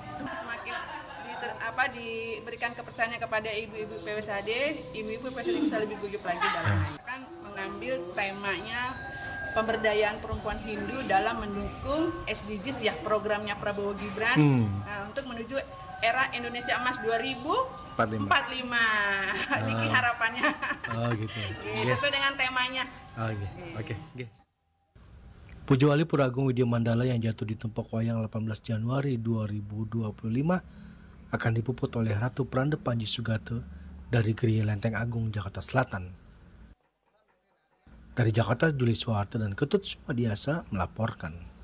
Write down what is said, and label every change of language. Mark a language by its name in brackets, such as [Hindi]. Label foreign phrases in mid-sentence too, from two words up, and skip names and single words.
[Indonesian] Semakin diberikan kepercayaan kepada ibu-ibu PWSAD, ibu-ibu PWSAD bisa lebih guyup lagi dalam akan mengambil temanya pemberdayaan perempuan Hindu dalam mendukung SDGs ya, programnya Prabowo Gibran untuk menuju era Indonesia Emas 2045. Ini harapannya. Oh gitu. Sesuai dengan temanya. Oke. Puja Wali Pura Agung Widya Mandala yang jatuh di Tumpak Wayang 18 Januari 2025 akan dipuput oleh Ratu Pranda Panji Sugata dari Geria Lenteng Agung, Jakarta Selatan. Dari Jakarta, Juli Suharto dan Ketut Sumadiasa melaporkan.